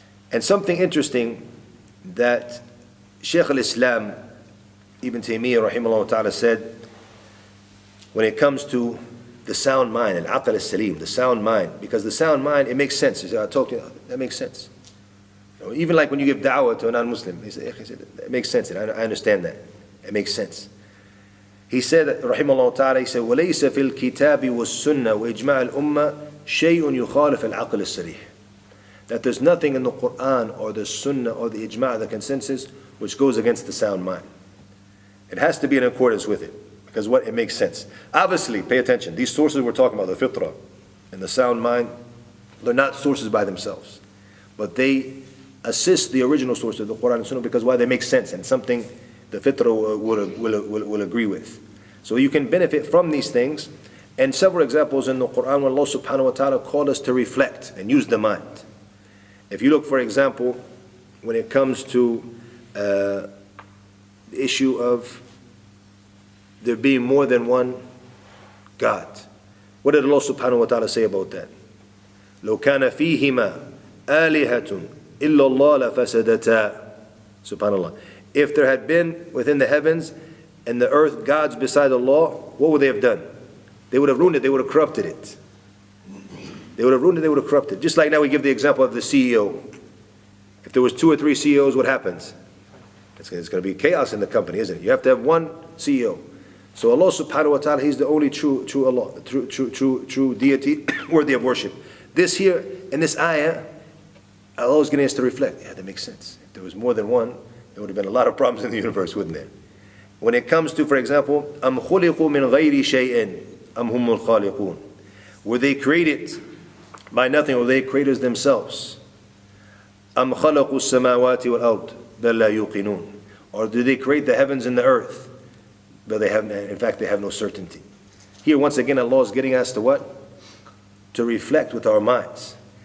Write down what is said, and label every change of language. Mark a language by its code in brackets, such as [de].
[en] And something interesting that Shaykh al-Islam Ibn Taymiyyah rahimahullah ta'ala said, when it comes to the sound mind, al-aql as-salim, the sound mind, because the sound mind, it makes sense. He said, I talked to you, that makes sense. Even like when you give da'wah to a non-Muslim, he said, it makes sense, and I understand that. It makes sense. He said, rahimahullah ta'ala, he said, [ar] وَلَيْسَ فِي الْكِتَابِ وَالسُّنَّةِ وَإِجْمَاعِ الْأُمَّةِ شَيْءٌ يُخَالِفَ الْعَقْلِ السَّرِيحِ. [en] That there's nothing in the Quran or the Sunnah or the Ijma', the consensus, which goes against the sound mind. It has to be in accordance with it, because it makes sense. Obviously, pay attention, these sources we're talking about, the fitrah and the sound mind, they're not sources by themselves, but they assist the original source of the Quran and Sunnah, because why? They make sense, and something the fitrah will agree with. So you can benefit from these things, and several examples in the Quran where Allah subhanahu wa ta'ala called us to reflect and use the mind. If you look, for example, when it comes to the issue of there being more than one God, what did Allah subhanahu wa ta'ala say about that? [ar] لو كان فيهما آلهة إلا الله لفسدتا. Subhanallah. [en] If there had been within the heavens and the earth gods beside Allah, what would they have done? They would have ruined it, they would have corrupted it. They would have ruined it, they would have corrupted it. Just like now we give the example of the CEO. If there was 2 or 3 CEOs, what happens? It's going to be chaos in the company, isn't it? You have to have one CEO. So Allah subhanahu wa ta'ala, He's the only true Allah, true deity worthy of worship. This here, in this ayah, Allah is getting us to reflect. Yeah, that makes sense. If there was more than one, there would have been a lot of problems in the universe, wouldn't there? When it comes to, for example, [ar] أَمْ خُلِقُوا مِنْ غَيْرِ شَيْءٍ أَمْ هُمُ الْخَالِقُونَ. [en] Were they created by nothing, or they creators themselves? [ar] أَمْ خَلَقُوا السَّمَاوَاتِ وَالْأَرْضِ بَلْ لَا يُوقِنُونَ. [en] Or do they create the heavens and the earth? But they have, in fact, they have no certainty. Here, once again, Allah is getting us to what? To reflect with our minds.